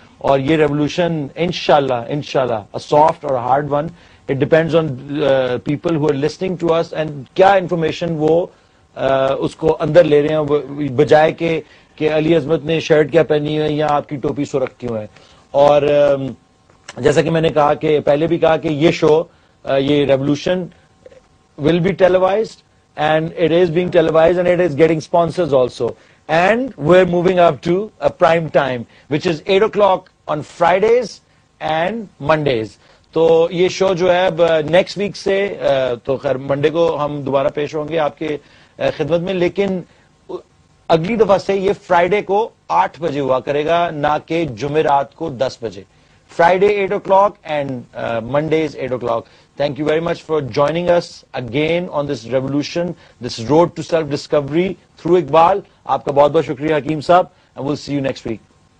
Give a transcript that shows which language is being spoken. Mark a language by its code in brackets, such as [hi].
[ur] اور یہ ریولوشن انشاءاللہ a soft اور hard one, [en] it depends on people who are listening to us and [ur] کیا انفارمیشن وہ اس کو اندر لے رہے ہیں, بجائے کہ علی عظمت نے شرٹ کیا پہنی ہے یا آپ کی ٹوپی سرخ کیوں ہے. اور جیسا کہ میں نے کہا کہ پہلے بھی کہا کہ یہ شو, یہ revolution [en] will be televised, and it is being televised, and it is getting sponsors also, and we're moving up to a prime time which is 8 o'clock on Fridays and Mondays. [ur] تو یہ شو جو ہے نیکسٹ ویک سے, تو خیر Monday کو ہم دوبارہ پیش ہوں گے آپ کے خدمت میں, لیکن اگلی دفعہ سے یہ فرائیڈے کو 8 بجے ہوا کرے گا, نہ کہ جمعرات کو 10 بجے. [en] Friday 8 o'clock and Mondays 8 o'clock. Thank you very much for joining us again on this revolution, this road to self-discovery through Iqbal. [ur] آپ کا بہت بہت شکریہ حکیم صاحب, [en] and we'll see you next week.